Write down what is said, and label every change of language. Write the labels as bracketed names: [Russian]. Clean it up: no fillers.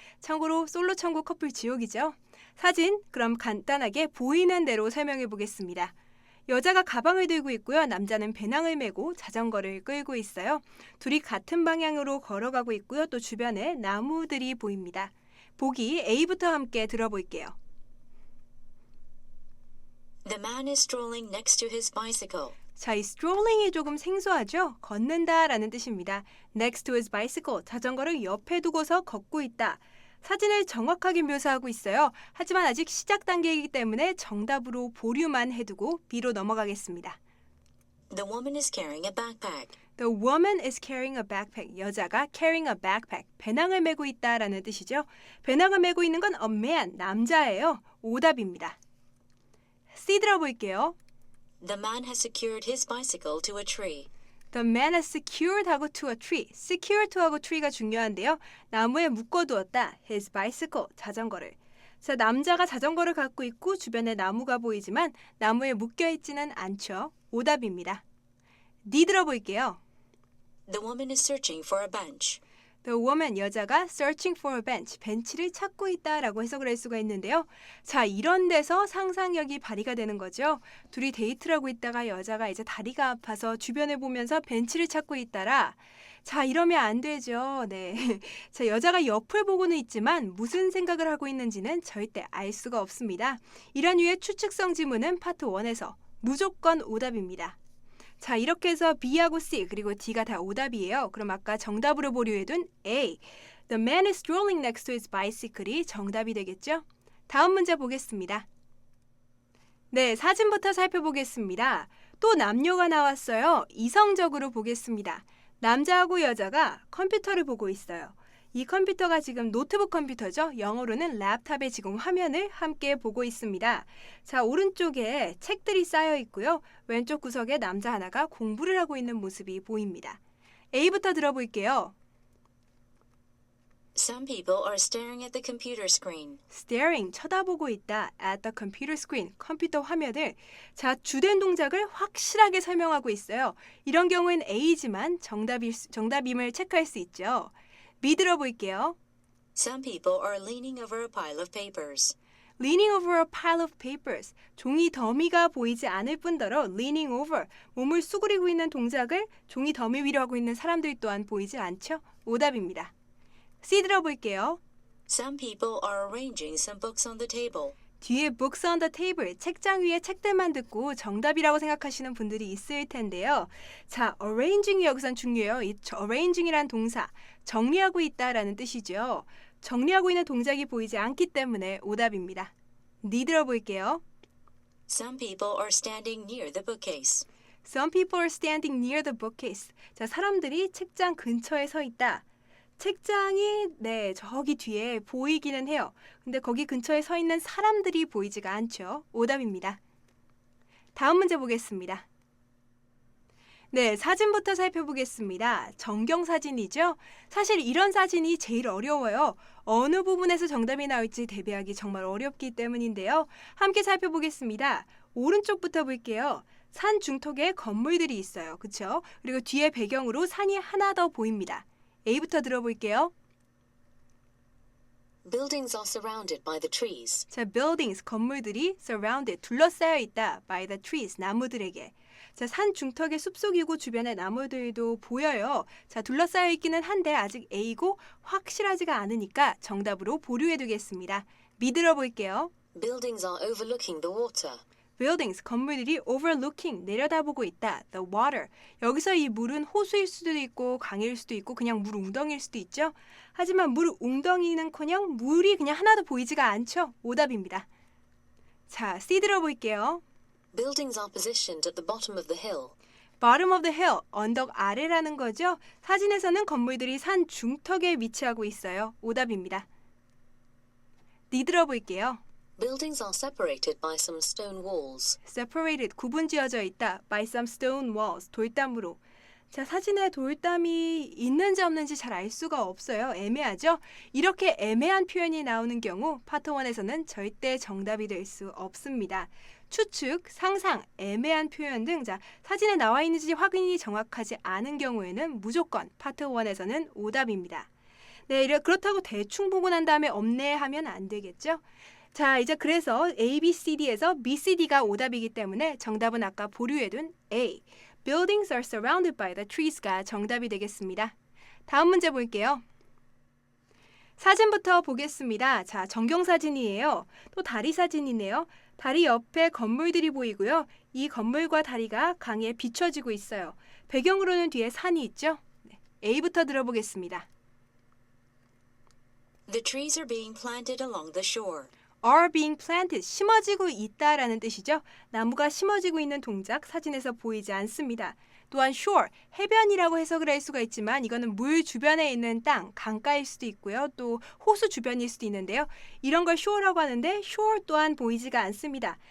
[Korean] 참고로 솔로 천국 커플 지옥이죠. 사진, 그럼 간단하게 보이는 대로 설명해 보겠습니다. 여자가 가방을 들고 있고요. 남자는 배낭을 메고 자전거를 끌고 있어요. 둘이 같은 방향으로 걸어가고 있고요. 또 주변에 나무들이 보입니다. 보기 A부터 함께 들어볼게요. [English] The man is strolling next to his bicycle. [Korean] 자, 이 strolling이 조금 생소하죠? 걷는다 라는 뜻입니다. [English] Next to his bicycle, [Korean] 자전거를 옆에 두고서 걷고 있다. 사진을 정확하게 묘사하고 있어요. 하지만 아직 시작 단계이기 때문에 정답으로 보류만 해두고 B로 넘어가겠습니다. [English] The woman is carrying a backpack. The woman is carrying a backpack. [Korean] 여자가 [English] carrying a backpack. [Korean] 배낭을 메고 있다 라는 뜻이죠. 배낭을 메고 있는 건 a man, 남자예요. 오답입니다. C 들어볼게요. [English] The man has secured his bicycle to a tree. The man has secured [Korean] 하고 [English] to a tree. [Korean] secure to 하고 tree가 중요한데요. 나무에 묶어두었다. his bicycle, 자전거를. 자, 남자가 자전거를 갖고 있고 주변에 나무가 보이지만 나무에 묶여있지는 않죠. 오답입니다. D 들어볼게요. [English] The woman is searching for a bench. The woman, [Korean] 여자가 [English] searching for a bench, [Korean] 벤치를 찾고 있다라고 해석을 할 수가 있는데요. 자, 이런 데서 상상력이 발휘가 되는 거죠. 둘이 데이트를 하고 있다가 여자가 이제 다리가 아파서 주변을 보면서 벤치를 찾고 있다라. 자, 이러면 안 되죠. 네. 자, 여자가 옆을 보고는 있지만 무슨 생각을 하고 있는지는 절대 알 수가 없습니다. 이런 류의 추측성 지문은 파트 1에서 무조건 오답입니다. 자, 이렇게 해서 B하고 C 그리고 D가 다 오답이에요. 그럼 아까 정답으로 보류해둔 [English] A, The man is strolling next to his bicycle이 [Korean] 정답이 되겠죠? 다음 문제 보겠습니다. 네, 사진부터 살펴보겠습니다. 또 남녀가 나왔어요. 이성적으로 보겠습니다. 남자하고 여자가 컴퓨터를 보고 있어요. 이 컴퓨터가 지금 노트북 컴퓨터죠. 영어로는 랩탑의 지금 화면을 함께 보고 있습니다. 자, 오른쪽에 책들이 쌓여 있고요. 왼쪽 구석에 남자 하나가 공부를 하고 있는 모습이 보입니다. A부터 들어볼게요. [English] Some people are staring at the computer screen. [Korean] Staring, 쳐다보고 있다. [English] At the computer screen, [Korean] 컴퓨터 화면을. 자, 주된 동작을 확실하게 설명하고 있어요. 이런 경우엔 A지만 정답임을 체크할 수 있죠. B 들어볼게요. [English] Some people are leaning over a pile of papers. Leaning over a pile of papers. [Korean] 종이 더미가 보이지 않을 뿐더러 [English] leaning over, [Korean] 몸을 수그리고 있는 동작을 종이 더미 위로 하고 있는 사람들 또한 보이지 않죠? 오답입니다. C 들어볼게요. [English] Some people are arranging some books on the table. [Korean] 뒤에 [English] books on the table, [Korean] 책장 위에 책들만 듣고 정답이라고 생각하시는 분들이 있을 텐데요. 자, arranging이 여기선 중요해요. 이 arranging이란 동사, 정리하고 있다라는 뜻이죠. 정리하고 있는 동작이 보이지 않기 때문에 오답입니다. D 들어볼게요. [English] Some people are standing near the bookcase. Some people are standing near the bookcase. [Korean] 자, 사람들이 책장 근처에 서 있다. 책장이 저기 뒤에 보이기는 해요. 근데 거기 근처에 서 있는 사람들이 보이지가 않죠. 오답입니다. 다음 문제 보겠습니다. 네, 사진부터 살펴보겠습니다. 정경사진이죠? 사실 이런 사진이 제일 어려워요. 어느 부분에서 정답이 나올지 대비하기 정말 어렵기 때문인데요. 함께 살펴보겠습니다. 오른쪽부터 볼게요. 산 중턱에 건물들이 있어요. 그쵸? 그리고 뒤에 배경으로 산이 하나 더 보입니다. A부터 들어볼게요. [English] Buildings are surrounded by the trees. [Korean] 자, buildings, 건물들이 surrounded, 둘러싸여 있다. [English] by the trees, [Korean] 나무들에게. 자, 산 중턱의 숲속이고 주변에 나무들도 보여요. 자, 둘러싸여 있기는 한데 아직 A고 확실하지가 않으니까 정답으로 보류해 두겠습니다. 믿으러 볼게요. [English] Buildings are overlooking the water. [Korean] buildings, 건물들이 overlooking, 내려다보고 있다. [English] the water. [Korean] 여기서 이 물은 호수일 수도 있고 강일 수도 있고 그냥 물 웅덩이일 수도 있죠. 하지만 물 웅덩이는커녕 물이 그냥 하나도 보이지가 않죠. 오답입니다. 자, C 들어볼게요. [English] Buildings are positioned at the bottom of the hill. bottom of the hill, [Korean] 언덕 아래라는 거죠. 사진에서는 건물들이 산 중턱에 위치하고 있어요. 오답입니다. D 들어볼게요. [English] Buildings are separated by some stone walls. [Korean] separated, 구분지어져 있다. [English] by some stone walls, [Korean] 돌담으로. 자, 사진에 돌담이 있는지 없는지 잘 알 수가 없어요. 애매하죠? 이렇게 애매한 표현이 나오는 경우 파트 1에서는 절대 정답이 될 수 없습니다. 추측, 상상, 애매한 표현 등 자, 사진에 나와 있는지 확인이 정확하지 않은 경우에는 무조건 파트 1에서는 오답입니다. 네, 그렇다고 대충 보고 난 다음에 없네 하면 안 되겠죠? 자, 이제 그래서 A, B, C, D에서 B, C, D가 오답이기 때문에 정답은 아까 보류해둔 A. [English] Buildings are surrounded by the trees가 [Korean] 정답이 되겠습니다. 다음 문제 볼게요. 사진부터 보겠습니다. 자, 전경사진이에요. 또 다리 사진이네요. 다리 옆에 건물들이 보이고요. 이 건물과 다리가 강에 비춰지고 있어요. 배경으로는 뒤에 산이 있죠. 네, A부터 들어보겠습니다. [English] The trees are being planted along the shore. are being planted, [Korean] 심어지고 있다라는 뜻이죠. 나무가 심어지고 있는 동작 사진에서 보이지 않습니다. 또한 shore, 해변이라고 해석을 할 수가 있지만 이거는 물 주변에 있는 땅, 강가일 수도 있고요. 또 호수 주변일 수도 있는데요. 이런 걸 shore라고 하는데 shore 또한 보이지가 않습니다.